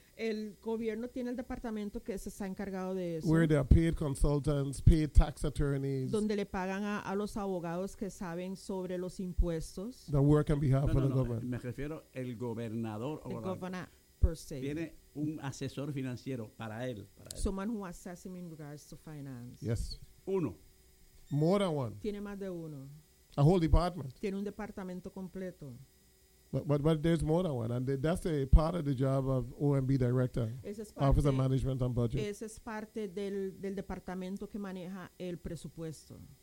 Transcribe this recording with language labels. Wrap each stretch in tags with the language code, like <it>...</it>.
<es>El gobierno tiene el departamento que se está encargado de eso.</es> <en>Where they are paid consultants, paid tax attorneys.</en> <es>Donde le pagan a los abogados que saben sobre los impuestos.</es> <en>That work on behalf of the government.</en> <es>Me refiero al gobernador.</es> <en>The governor per se.</en> <es>Tiene un asesor financiero para él. Para</es> <en>someone who assesses him in regards to finance. Yes.</en> <es>Uno.</es> <en>More than one.</en> <es>Tiene más de uno.</es> <en>A whole department.</en> <es>Tiene un departamento completo.</es> <en>But there's more than one, and that's a part of the job of OMB director, Office of Management and Budget.</en> <es>Esa es parte del departamento que maneja el presupuesto.</es>